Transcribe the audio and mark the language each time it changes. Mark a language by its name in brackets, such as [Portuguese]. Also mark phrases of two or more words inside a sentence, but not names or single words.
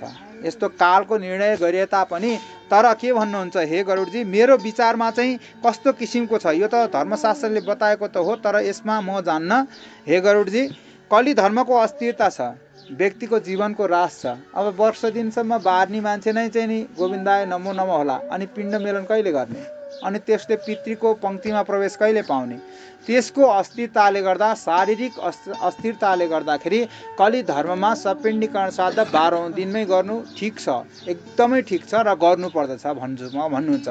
[Nepali] यस्तो कालको निर्णय गरिए तापनि तर के भन्नुहुन्छ हे गरुडजी, मेरो विचारमा चाहिँ कस्तो किसिमको छ यो त धर्मशास्त्रले बताएको त हो, तर यसमा म जान्न हे गरुडजी। कली धर्मको अस्थिरता छ, व्यक्तिको जीवनको रास छ। अब वर्ष दिनसम्म बार्नी मान्छे नै चाहिँ नि [Sanskrit] गोविन्दाय नमो नमः [Nepali] होला, अनि पिण्ड मेलन कहिले गर्ने, अनि त्यसले पितृको पङ्क्तिमा प्रवेश कहिले पाउने। त्यसको अस्थिरताले गर्दा, शारीरिक अस्थिरताले गर्दाखेरि कली धर्ममा सपिण्डीकरण श्राद्ध 12औं दिनमै गर्नु ठिक छ, एकदमै ठिक छ र गर्नुपर्दछ भन्छु म भन्नुहुन्छ।